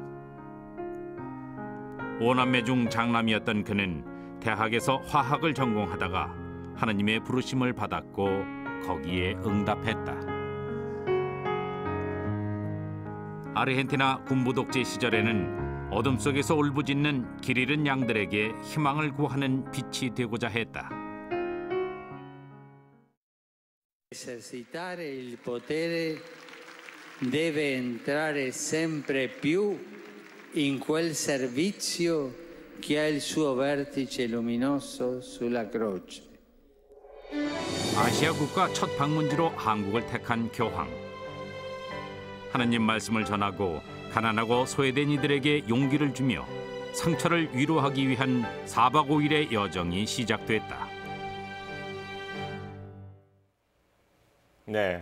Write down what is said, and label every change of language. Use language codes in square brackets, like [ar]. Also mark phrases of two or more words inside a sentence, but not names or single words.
[ko] 5남매 중 장남이었던 그는 대학에서 화학을 전공하다가 하느님의 부르심을 받았고 거기에 응답했다. 아르헨티나 군부 독재 시절에는 어둠 속에서 울부짖는 길 잃은 양들에게 희망을 구하는 빛이 되고자 했다. [it] Esercitare il potere deve entrare sempre più in quel servizio che ha il suo vertice luminoso sulla croce. [ko] 아시아 국가 첫 방문지로 한국을 택한 교황. 하느님 말씀을 전하고 가난하고 소외된 이들에게 용기를 주며 상처를 위로하기 위한 4박 5일의 여정이 시작됐다. 네.